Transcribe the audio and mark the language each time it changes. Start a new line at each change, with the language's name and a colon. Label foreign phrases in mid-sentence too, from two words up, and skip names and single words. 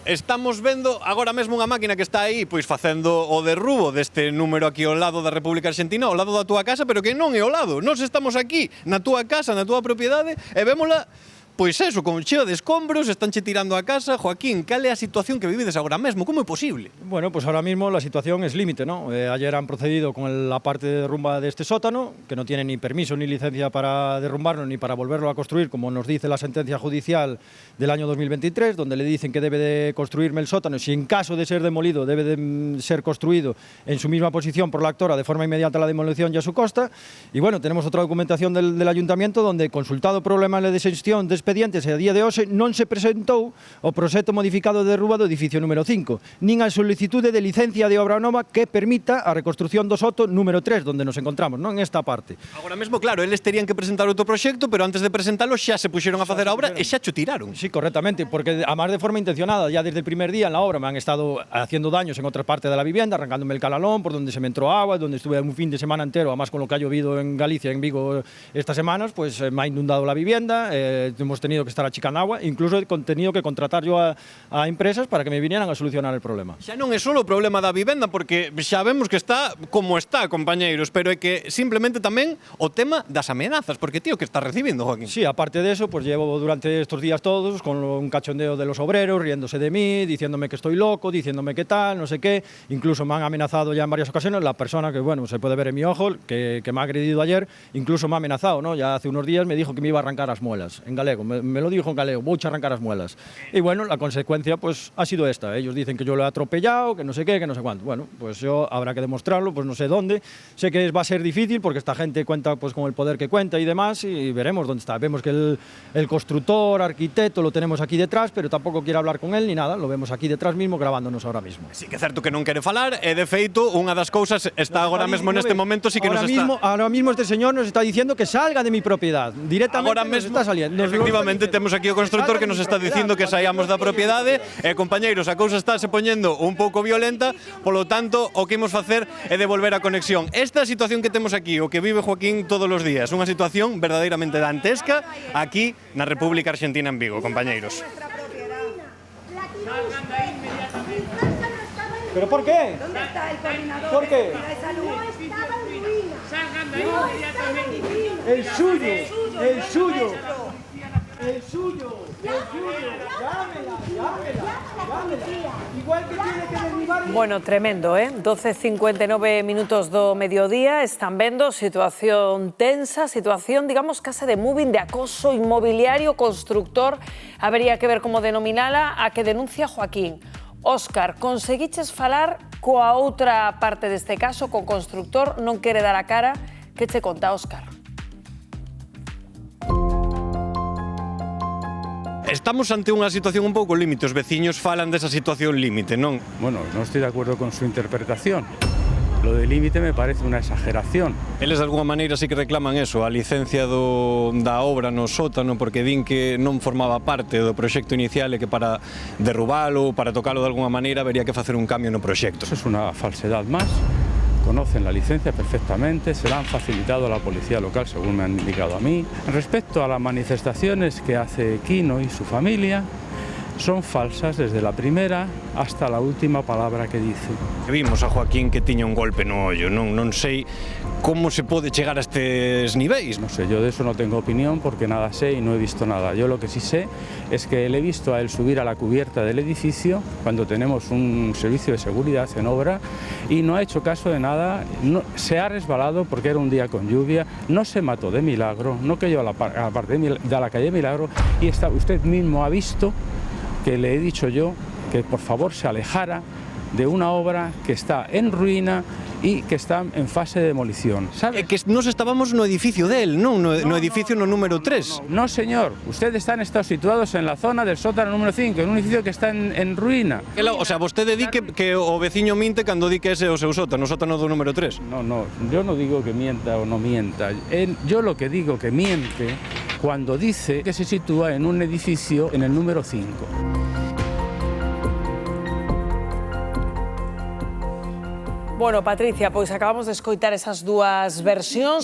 Galician: Estamos vendo agora mesmo unha máquina que está aí pois facendo o derrubo deste número aquí ao lado da República Argentina, ao lado da túa casa, pero que non é ao lado. Nós estamos aquí na túa casa, na túa propiedade, e vémola pois eso, con cheo de escombros, estánche tirando a casa. Joaquín, cal é a situación que vivides agora mesmo? Como é posible?
Spanish: Bueno, pues ahora mismo la situación es límite, ¿no? Ayer han procedido con la parte de derrumba de este sótano, que no tiene ni permiso ni licencia para derrumbarlo ni para volverlo a construir, como nos dice la sentencia judicial del año 2023, donde le dicen que debe de construirme el sótano, si en caso de ser demolido debe de ser construido en su misma posición por la actora de forma inmediata a la demolición y a su costa. Y bueno, tenemos otra documentación del ayuntamiento donde, consultado problema de exención de expedientes
Galician: e a día de hoxe non se presentou o proxecto modificado de derruba do edificio número 5, nin a solicitude de licencia de obra nova que permita a reconstrucción do soto número 3,
Spanish: donde nos encontramos,
Galician: non en esta parte. Agora mesmo, claro, eles terían que presentar outro proxecto, pero antes de presentalo xa se puxeron a facer a obra e xa cho tiraron.
Spanish: Sí, correctamente, porque además de forma intencionada, ya desde el primer día en la obra me han estado haciendo daños en otra parte de la vivienda, arrancándome el calalón por donde se me entró agua, donde estuve un fin de semana entero, además con lo que ha llovido en Galicia, en Vigo estas semanas, pues me ha inundado la vivienda, hemos tenido que estar achicando agua, incluso he tenido que contratar yo a empresas para que me vinieran a solucionar el problema.
Galician: Xa non é só o problema da vivenda, porque xa vemos que está como está, compañeiros, pero é que simplemente tamén o tema das amenazas, porque tío,
Spanish: que está recibiendo, Joaquín. Sí, aparte de eso, pues llevo durante estos días todos con un cachondeo de los obreros, riéndose de mí, diciéndome que estoy loco, diciéndome que tal, no sé qué, incluso me han amenazado ya en varias ocasiones, la persona que, bueno, se puede ver en mi ojo, que me ha agredido ayer, incluso me ha amenazado, ¿no? Ya hace unos días me dijo que me iba a arrancar las muelas, en galego, me lo dijo en galego, voy a arrancar las muelas. Y bueno, la consecuencia pues ha sido esta. Ellos dicen que yo lo he atropellado, que no sé qué, que no sé cuánto. Bueno, pues yo habrá que demostrarlo, pues no sé dónde. Sé que va a ser difícil porque esta gente cuenta pues con el poder que cuenta y demás, y veremos dónde está. Vemos que el constructor, arquitecto, lo tenemos aquí detrás, pero tampoco quiere hablar con él ni nada. Lo vemos aquí detrás mismo grabándonos ahora mismo.
Galician: Sí que é certo que non quere falar, e de feito unha das cousas está agora mesmo neste momento sí que nos está...
Spanish: Ahora mismo este señor nos está diciendo que salga de mi propiedad. Directamente
Galician: agora mesmo
Spanish: está saliendo.
Galician: Efectivamente temos aquí o constructor que nos está dicindo que saíamos da propiedade e, compañeiros, a cousa está se poñendo un pouco violenta, polo tanto, o que imos facer é devolver a conexión. Esta situación que temos aquí, o que vive Joaquín todos os días, unha situación verdadeiramente dantesca aquí na República Argentina en Vigo, compañeiros.
Spanish: ¿Pero por qué? ¿Dónde está el coordinador? ¿Por qué? No estaba en ruina. Salgan de ahí inmediatamente. El suyo, el suyo, el suyo, llámela. Igual que tiene que derribar... Bueno,
Galician: tremendo, 12:59 minutos do mediodía, están vendo situación tensa, situación, digamos, case de moving, de acoso inmobiliario, constructor, habería que ver como denominala, a que denuncia Joaquín. Óscar, conseguiches falar coa outra parte deste caso, co constructor, non quere dar a cara, que che conta, Óscar? Estamos ante unha situación un pouco límite, os veciños falan desa situación límite, non?
Spanish: Bueno, no estoy de acuerdo con su interpretación. Lo de límite me parece una exageración.
Galician: Eles de alguna maneira sí que reclaman eso, a licencia da obra no sótano, porque din que non formaba parte do proxecto inicial e que para derrubalo, para tocalo de alguna maneira, habería que facer un cambio no proxecto.
Spanish: Eso es una falsedad más. Conocen la licencia perfectamente, se la han facilitado a la policía local, según me han indicado a mí. Respecto a las manifestaciones que hace Quino y su familia, son falsas desde la primera hasta la última palabra que dice.
Galician: Vimos a Joaquín que tiña un golpe no ollo, non sei como se pode chegar a estes niveis.
Spanish: No sé, yo de eso no tengo opinión porque nada sé y no he visto nada. Yo lo que sí sé es que le he visto a él subir a la cubierta del edificio cuando tenemos un servicio de seguridad en obra y no ha hecho caso de nada, se ha resbalado porque era un día con lluvia, no se mató de milagro, no cayó a la parte de la calle Milagro y usted mismo ha visto que le he dicho yo que por favor se alejara de una obra que está en ruina y que está en fase de demolición. ¿Sabe?
Galician: Que nos estábamos no edificio del, non no edificio no número 3.
Spanish: No, señor, ustedes están situados en la zona del sótano número 5, en un edificio que está en ruina.
Galician: O sea, vostede di que o veciño minte cando di que ese é o seu sótano, o sótano do número 3.
Spanish: No, yo no digo que mienta o no mienta. Yo lo que digo que miente cuando dice que se sitúa en un edificio en el número 5.
Galician: Bueno, Patricia, pois acabamos de escoitar esas dúas versións.